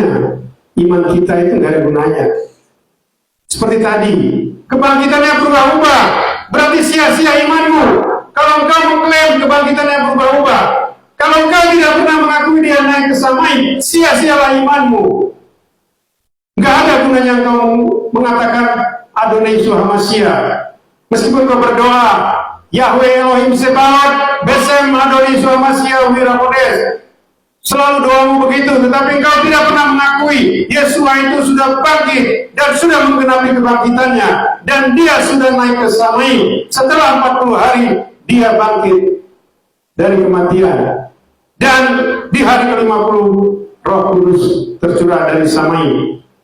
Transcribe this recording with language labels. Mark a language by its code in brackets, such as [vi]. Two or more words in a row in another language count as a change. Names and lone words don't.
[id] Iman kita itu gak ada gunanya. Seperti tadi, kebangkitannya berubah-ubah, berarti sia-sia imanmu. Kalau engkau mengklaim kebangkitannya berubah-ubah, kalau engkau tidak pernah mengakui dia naik ke Samaim, sia-sialah imanmu. Gak ada gunanya engkau mengatakan [he] אדוני ישוע משיח. [id] Meskipun kau berdoa, [he] יהוה אלוהים צבאות בשם אדוני ישוע משיח ורוח קודש, [id] selalu doamu begitu, tetapi engkau tidak pernah mengakui Yeshua itu sudah bangkit dan sudah menggenapi kebangkitannya, dan dia sudah naik ke Samaim. Setelah 40 hari dia bangkit dari kematian, dan di hari ke-50 Roh Kudus tercurah dari Samaim.